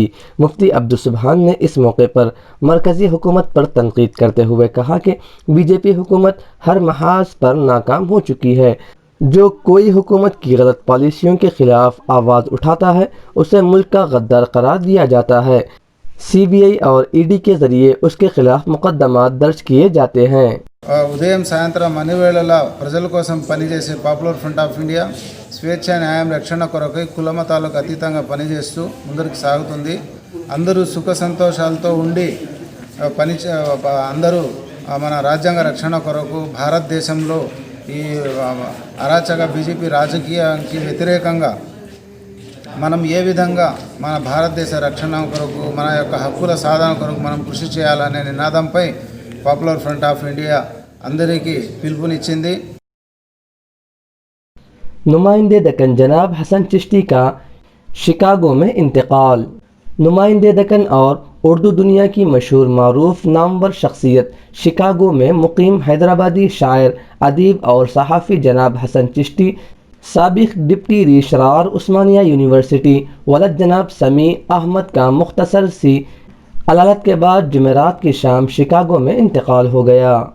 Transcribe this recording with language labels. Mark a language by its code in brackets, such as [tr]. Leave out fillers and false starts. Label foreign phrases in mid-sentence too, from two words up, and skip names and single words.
[ur] مفتی عبدالسبحان نے اس موقع پر مرکزی حکومت پر تنقید کرتے ہوئے کہا کہ بی جے پی حکومت ہر محاذ پر ناکام ہو چکی ہے۔ جو کوئی حکومت کی غلط پالیسیوں کے خلاف آواز اٹھاتا ہے اسے ملک کا غدار قرار دیا جاتا ہے۔ سی بی آئی اور ای ڈی کے ذریعے اس کے خلاف مقدمات درج کیے جاتے ہیں۔ [te] ఉదయం సాయంత్రం అన్ని వేళలా ప్రజల కోసం పనిచేసే పాపులర్ ఫ్రంట్ ఆఫ్ ఇండియా స్వేచ్ఛ న్యాయం రక్షణ కొరకై కులమతాలకు అతీతంగా పనిచేస్తూ ముందరికి సాగుతుంది। అందరూ సుఖ సంతోషాలతో ఉండి అందరూ మన రాజ్యాంగ రక్షణ కొరకు భారతదేశంలో ఈ అరాచక బీజేపీ రాజకీయానికి వ్యతిరేకంగా మనం ఏ విధంగా మన భారతదేశ రక్షణ కొరకు మన యొక్క హక్కుల సాధన కొరకు మనం కృషి చేయాలనే నినాదంపై పాపులర్ ఫ్రంట్ ఆఫ్ ఇండియా అందరికీ పిలుపునిచ్చింది। [ur] نمائندے دکن جناب حسن چشتی کا شکاگو میں انتقال۔ نمائندے دکن اور اردو دنیا کی مشہور معروف نامور شخصیت شکاگو میں مقیم حیدرآبادی شاعر، ادیب اور صحافی جناب حسن چشتی، سابق [en] deputy registrar [ur] عثمانیہ یونیورسٹی ولد جناب سمیع احمد کا مختصر سی علالت کے بعد جمعرات کی شام شکاگو میں انتقال ہو گیا۔